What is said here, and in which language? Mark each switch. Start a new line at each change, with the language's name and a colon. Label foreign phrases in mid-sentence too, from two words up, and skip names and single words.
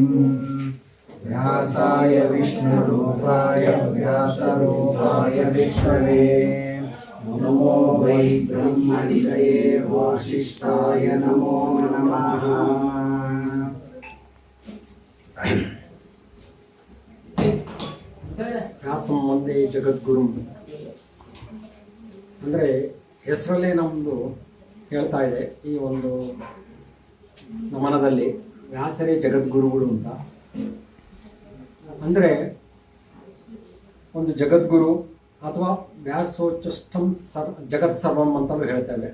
Sanskrit: व्यासाय विष्णुरूपाय व्यासरूपाय विष्णवे नमो वै ब्रह्मनिधये वसिष्ठाय नमो नमः।
Kannada: ವ್ಯಾಸಂ ಒಂದೇ ಜಗದ್ಗುರು ಅಂದರೆ ಹೆಸರಲ್ಲೇ ನಮ್ಮದು ಹೇಳ್ತಾ ಇದೆ. ಈ ಒಂದು ನಮನದಲ್ಲಿ ವ್ಯಾಸರೇ ಜಗದ್ಗುರುಗಳು ಅಂತ. ಅಂದರೆ ಒಂದು ಜಗದ್ಗುರು ಅಥವಾ
Sanskrit: ವ್ಯಾಸೋಚ್ಚಷ್ಟಂ ಜಗತ್ ಸರ್ವಂ
Kannada: ಅಂತಲೂ ಹೇಳ್ತೇವೆ.